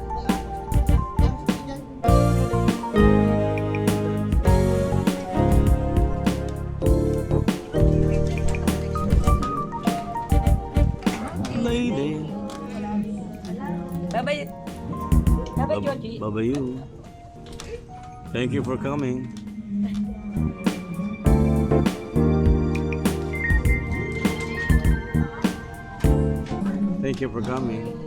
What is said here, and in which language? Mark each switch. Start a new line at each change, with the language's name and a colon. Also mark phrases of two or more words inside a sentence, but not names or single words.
English: Lady. Bye-bye. Bye-bye, Georgie. Bye-bye you. Thank you for coming. Thank you for coming.